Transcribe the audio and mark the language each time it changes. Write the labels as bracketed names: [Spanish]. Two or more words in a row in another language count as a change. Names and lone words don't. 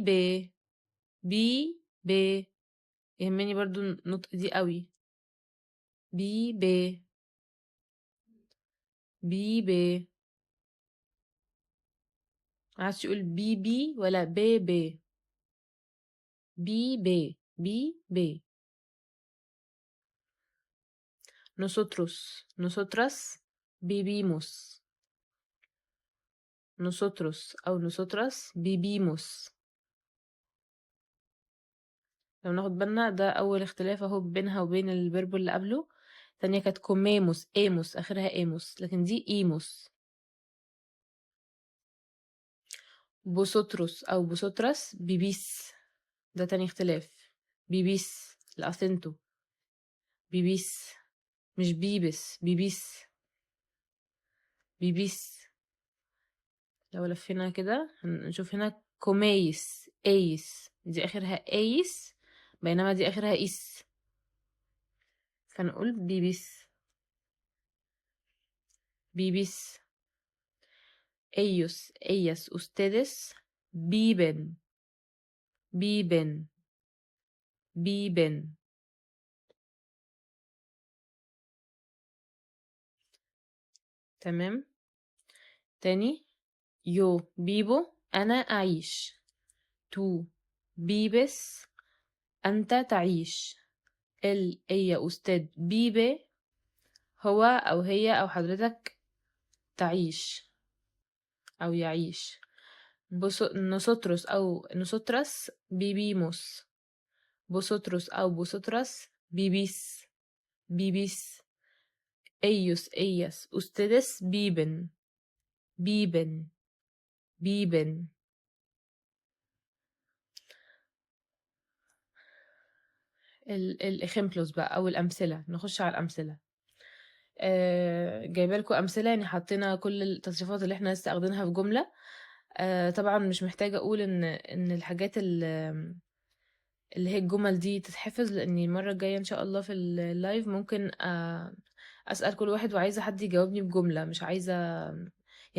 [Arabic] بي ب. يهمني برضو النطق دي قوي. بي ب. بي ب. عايز تقول بي بي ولا بي بي؟ بي بي. بي بي. [Spanish] Nosotros. Nosotras vivimos. Nosotros أو nosotras vivimos. [Arabic] لو ناخد بالنا ده أول اختلاف اهو بينها وبين الفيرب اللي قبله. تانية كانت comemos ايموس آخرها ايموس، لكن دي ايموس. [Spanish] vosotros أو vosotras vivís. [Arabic] ده تاني اختلاف. بيبيس الأسنتو. [Spanish] بيبيس، مش بيبس، بيبيس. بيبيس. [Arabic] لو لفينا كده هنشوف هنا كوميس ايس، دي اخرها ايس بينما دي اخرها اس، فنقول بيبيس. [Spanish] بيبيس. ellos ellas ustedes viven. viven. viven. [Arabic] تمام. تاني. [Spanish] yo vivo [Arabic] انا اعيش. [Spanish] tú vives [Arabic] انت تعيش. [Spanish] él ella usted vive [Arabic] هو او هي او حضرتك تعيش او يعيش. [Spanish] nosotros أو nosotras vivimos. vosotros أو vosotras vivís. vivís. ellos ellas ustedes viven. viven. viven. [Arabic] الejemplos بقى أو الأمثلة، نخش على الأمثلة. جايبه لكم أمثلة، يعني حطينا كل التصريفات اللي احنا لسه أخدينها في جملة. طبعا مش محتاجة أقول إن الحاجات اللي هي الجمل دي تتحفظ، لاني المره الجايه ان شاء الله في اللايف ممكن اسال كل واحد وعايزه حد يجاوبني بجمله، مش عايزه يعني.